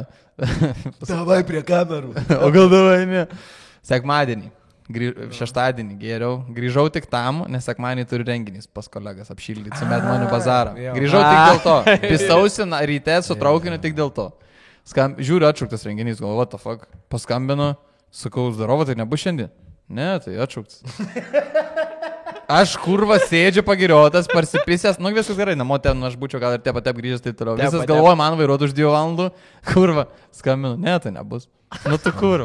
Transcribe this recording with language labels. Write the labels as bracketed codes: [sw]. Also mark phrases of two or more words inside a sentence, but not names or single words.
[lt] Davai prie kamerų. O gal davai ne? Sekmadienį. Šeštadienį geriau. Grįžau tik tam, nes sekmadienį turiu renginys pas kolegas apšildyti su Medmonių bazarą. Grįžau tik dėl to. Pisausi ryte su traukiniu tik dėl to. Žiūriu atšauktas renginys, galvoju, [en] what the fuck. [lt] Paskambinu, sakau, zdarovo, tai nebus šiandien. Ne, tai atšauktas. Aš kurva sėdžiu pagiriotas, parsipisęs, nu viskas gerai, namo ten aš būčiau gal ir taip grįžęs taip toliau. Visas galvoju, man vairuotų už 2 valandų, kurva, skambinu, ne, tai nebus. Nu tu kurva.